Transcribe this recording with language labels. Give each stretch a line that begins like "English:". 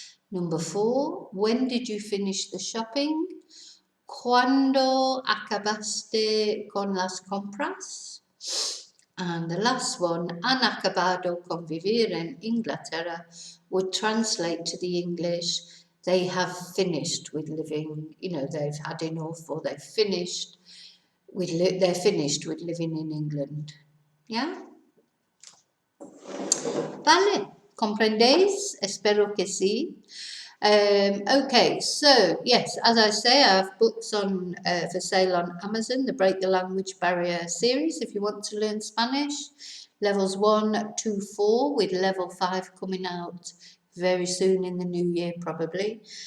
English: Number 4, when did you finish the shopping?
Spanish: ¿Cuándo acabaste con las compras?
English: And the last one,
Spanish: han acabado con vivir en Inglaterra,
English: would translate to the English, they have finished with living, you know, they've had enough, or they're finished with living in England. Yeah?
Spanish: Vale, ¿comprendéis? Espero que sí.
English: Okay, so yes, as I say, I have books on for sale on Amazon, the Break the Language Barrier series, if you want to learn Spanish. Levels 1 to 4, with level 5 coming out very soon in the new year, probably.